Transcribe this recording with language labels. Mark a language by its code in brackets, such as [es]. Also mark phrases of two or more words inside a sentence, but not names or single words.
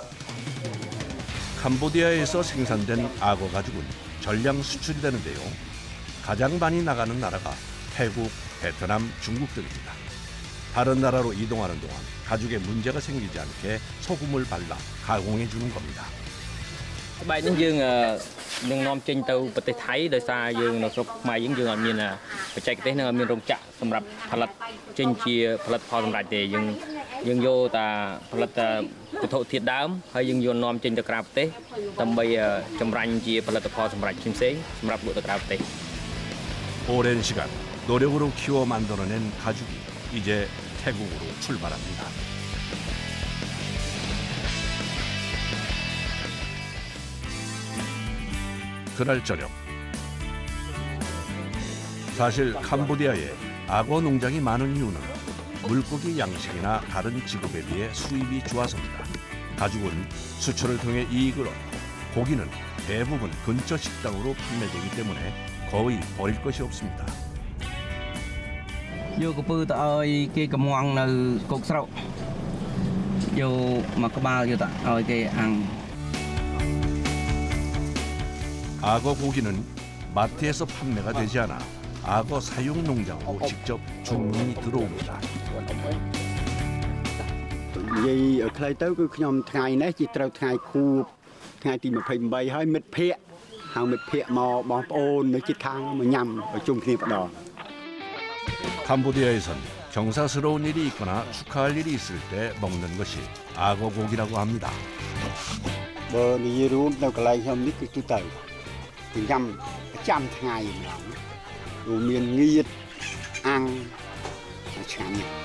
[ko] 캄보디아에서 생산된 악어 가죽은 전량 수출이 되는데요. 가장 많이 나가는 나라가 태국, 베트남, 중국 등입니다. 다른 나라로 이동하는 동안 가죽에 문제가 생기지 않게 소금을 발라 가공해 주는 겁니다. [km] បាយនេះយើងនឹងនាំចេញទៅប្រទេសថៃដោយសារយើងនៅស្រុកខ្មែរយើងអត់មានបច្ចេកទេសនឹងអត់មានរោងចក្រសម្រាប់ផលិតចេញជាផលិតផលសម្រាប់ទេយើងយកតែផលិតវត្ថុធាតុដើមហើយយើងយកនាំចេញទៅក្រៅប្រទេសដើម្បីចម្រាញ់ជាផលិតផលសម្រាប់ផ្សេងៗសម្រាប់លក់ទៅក្រៅប្រទេស [ko] 오랜 시간 노력으로 키워 만들어낸 가죽이 이제 태국으로 출발합니다. 그날 저녁 사실 캄보디아에 악어 농장이 많은 이유는 물고기 양식이나 다른 직업에 비해 수입이 좋아서입니다. 가죽은 수출을 통해 이익을 얻고 고기는 대부분 근처 식당으로 판매되기 때문에 거의 버릴 것이 없습니다. [km] យកកពើទៅឲ្យគេកំងនៅកុកស្រោយកមកក្បាលយកទៅឲ្យគេអាំង [ko] 악어 고기는 마트에서 판매가 되지 않아 악어 사육 농장으로 직접 주문이 들어옵니다. [km] និយាយឲ្យខ្លីទៅគឺខ្ញុំថ្ងៃនេះជាត្រូវថ្ងៃខួបថ្ងៃទី28ហើយមិត្តភ័ក្តិហៅមិត្តភ័ក្តិមកបងប្អូននៅជិតខាងមកញ៉ាំឲ្យជុំគ្នាម្ដង [ko] 캄보디아에선 경사스러운 일이 있거나 축하할 일이 있을 때 먹는 것이 악어 고기라고 합니다. [km] បើនិយាយរួមនៅកន្លែងខ្ញុំនេះគឺទូទៅគឺញ៉ាំប្រចាំថ្ងៃម្ដងរួមមានងៀតអាំងឆ្ងាញ់